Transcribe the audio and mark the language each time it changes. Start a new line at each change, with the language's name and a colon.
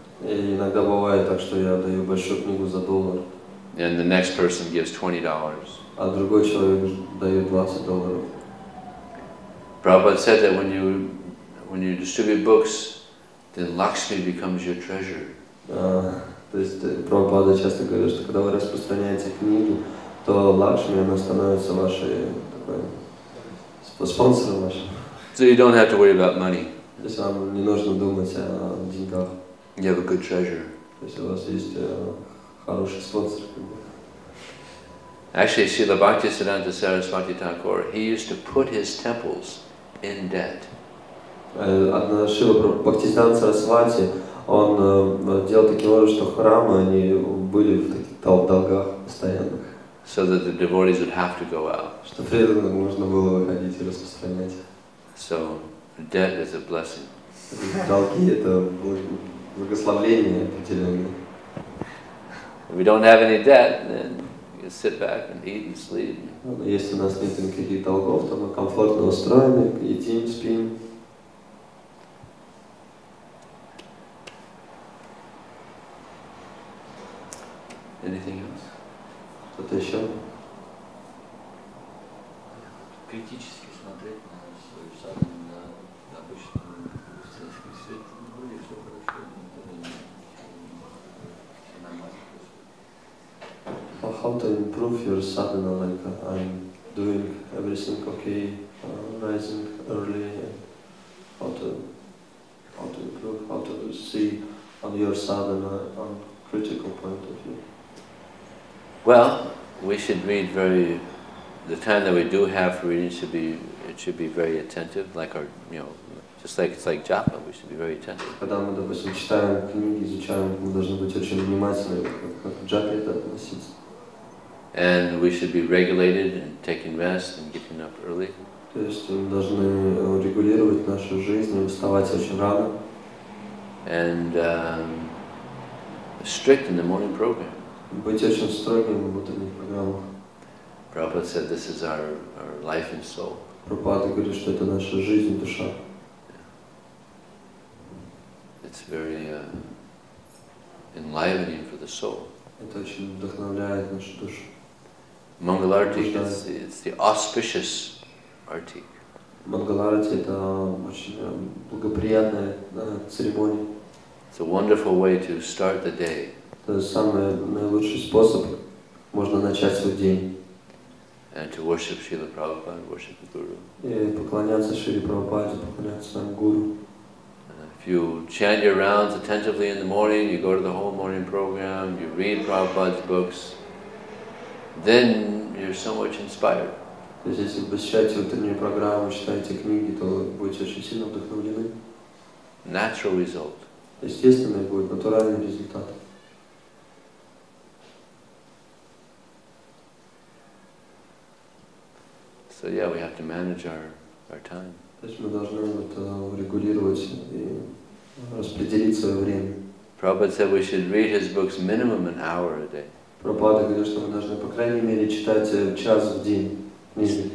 Russian: И иногда бывает так, что я даю большую книгу за $1,
English: and the next person gives $20.
Russian: а другой человек дает $20.
English: Prabhupada said that when you distribute books, then Lakshmi becomes your treasure.
Russian: То есть Прабхупада часто говорит, что когда вы распространяете книги, то Лакшми, она становится вашей такой спонсором вашим.
English: So you don't have to worry about money.
Russian: То есть вам не нужно думать о деньгах.
English: You have a good treasure.
Russian: То есть у вас есть хороший спонсор.
English: Actually, Srila Bhaktisiddhanta Saraswati Thakur, he used to put his temples in debt.
Russian: Одна Шрила Бхактисиданта Сарасвати, он делал таким образом, что храмы, они были в таких долгах постоянных.
English: So that the devotees would have to go out.
Russian: Что преданным нужно было выходить и распространять.
English: So Debt is a blessing.
Russian: Долги — это благословление определенное.
English: If we don't have any debt, then you sit back and eat and sleep.
Russian: Если у нас нет никаких долгов, то мы комфортно устроены, едим, спим.
English: Anything else?
Russian: Что-то еще? Критически смотреть на свою саду, на обычную христианский свет, более все хорошо, все нормально.
English: How to improve your sadhana, like I'm doing everything okay, rising early, and how to improve, how to see on your sadhana on critical point of view. Well, we should read the time that we do have for reading should be very attentive, like our, just like it's like japa, we should be very attentive.
Russian: Когда мы, допустим, читаем книги, изучаем, мы должны быть очень внимательны, как к джапе это относиться.
English: And we should be regulated and taking rest and getting up early.
Russian: То есть мы должны регулировать нашу жизнь и вставать очень рано.
English: And strict in the morning program.
Russian: Быть очень строгим в утренних программах.
English: Prabhupada said this is our life and soul.
Russian: Прабхупада говорит, что это наша жизнь, душа.
English: It's very enlivening for the soul.
Russian: Это очень вдохновляет нашу душу.
English: Mangalartik, it's the auspicious artik.
Russian: Мангаларати — это очень благоприятная церемония.
English: It's a wonderful way to start the day.
Russian: Это самый наилучший способ можно начать свой день.
English: And to worship Srila Prabhupada, worship the Guru.
Russian: И поклоняться Шри Прабхупаде, поклоняться своему гуру.
English: If you chant your rounds attentively in the morning, you go to the whole morning program, you read Prabhupada's books, then you're so much inspired.
Russian: То есть, если вы посещаете утреннюю программу, читаете книги, то вы будете очень сильно вдохновлены.
English: Natural result.
Russian: Естественный будет, натуральный результат.
English: So yeah, we have to manage our time.
Russian: То есть мы должны регулировать и распределить свое время.
English: Prabhupada said we should read his books minimum an hour a day.
Russian: Прабхупада говорит, что мы должны, по крайней мере, читать час в день книги.